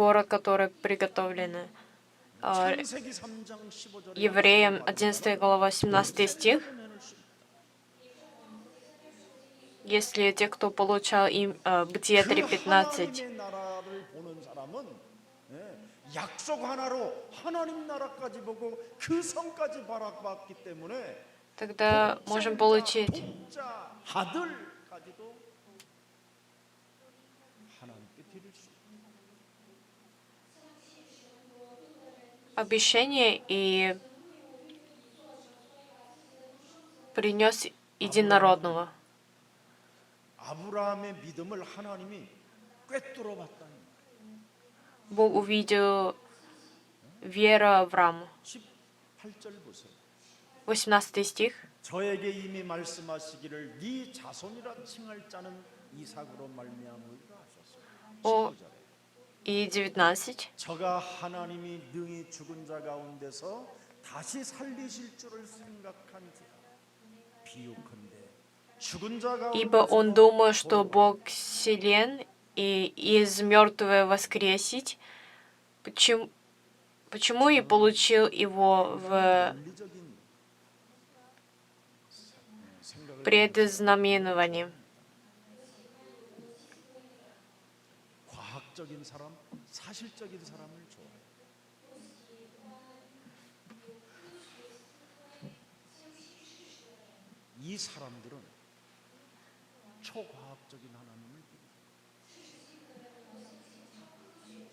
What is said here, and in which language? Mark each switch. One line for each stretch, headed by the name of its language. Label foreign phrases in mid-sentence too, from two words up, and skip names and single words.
Russian: Город, который приготовлен
Korean: 창세기 3장 15절에
Russian: евреям, 11 глава 17 стих. Если те, кто получал им Бытие 3:15,
Korean: 하나님의 나라를 보는 사람은 약속 하나로 하나님 나라까지 보고 그 성까지 바라봤기 때문에
Russian: тогда можем получить
Korean: 독자 아들까지도 하나님께 드릴 수 있다.
Russian: обещание и принес единородного.
Korean: 아브라함의 믿음을 하나님이 꿰뚫어 봤다는 거예요.
Russian: Бог увидел веру Авраама.
Korean: 18절 보세요.
Russian: 18 стих.
Korean: 저에게 이미 말씀하시기를 네 자손이라 칭할 자는 이삭으로 말미암으리라 하셨어요. 어. 19절에
Russian: И 19.
Korean: 저가 하나님이 능히 죽은 자 가운데서 다시 살리실 줄을 생각한지라 비유컨대 죽은 자
Russian: Ибо он
Korean: 가운데서
Russian: думал, что Бог силен и из мертвых воскресить, почему и получил его в
Korean: 논리적인 생각을
Russian: предзнаменовании.
Korean: 과학적인 사람, 사실적인 사람을 좋아해요. 이 사람들은 초과학적인 하나님을 믿어요.